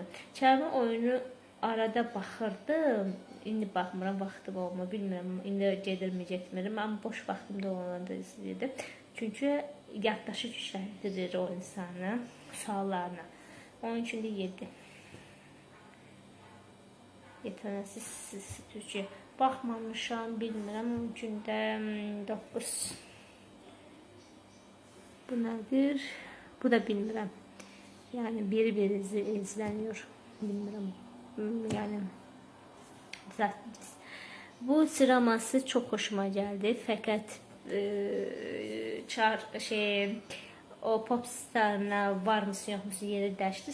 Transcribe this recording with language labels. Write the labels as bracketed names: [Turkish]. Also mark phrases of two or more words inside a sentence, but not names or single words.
[Azerbaijani] Kəlmə oyunu arada baxırdım, indi baxmıram, vaxtım olmur, bilmirəm, indi gedirmi, getmirim, amma boş vaxtımda olanda izləyirdim. Çünki yaddaşı gücləndirir o insanı, suallarına. Onun üçün də 7. Yetenəksiz Türkiyə baxmamışam, bilmirəm, onun üçün də 9. [Turkish] Bu nedir? [Azerbaijani] Bu da bilmirəm. [Turkish] Yani bir izleniyor. Bilmirəm. Yani bu sıraması çok hoşuma geldi. Fakat o Popstar'ına var mısın yok musun [Azerbaijani] yeri dəyişdi.